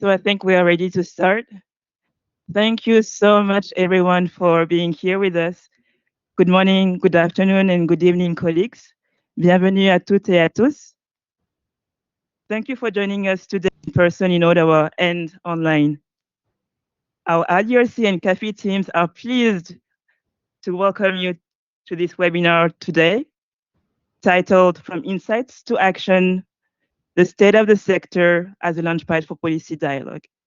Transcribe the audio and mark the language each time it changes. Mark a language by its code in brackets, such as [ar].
[en] So I think we are ready to start. Thank you so much, everyone, for being here with us. Good morning, good afternoon, and good evening, colleagues. [fr] Bienvenue à toutes et à tous. [en] Thank you for joining us today in person in Ottawa and online. Our IDRC and CAFIID teams are pleased to welcome you to this webinar today, titled From Insights to Action, the State of the Sector as a Launchpad for Policy Dialogue.